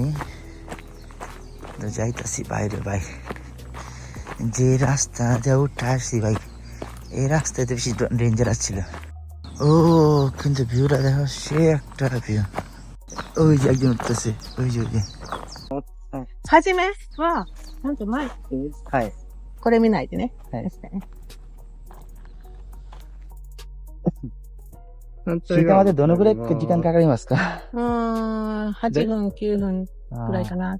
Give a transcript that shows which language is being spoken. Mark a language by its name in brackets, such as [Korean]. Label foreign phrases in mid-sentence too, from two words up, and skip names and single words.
[Bangla] তো যাইতাছি বাইরে ভাই, যে রাস্তা যা উঠে আসছি ভাই, এই রাস্তাতে বেশি ডেঞ্জারাস ছিল। ও কিন্তু ভিউটা দেখো, সে একটা ভিউ। ওই যে একজন উঠতেছে, ওই যে [Japanese] はじめは、なんと前、はい。これ見ないでね。はいですね。着いたまでどのぐらい時間かかりますか？ 8分、9分くらいかな。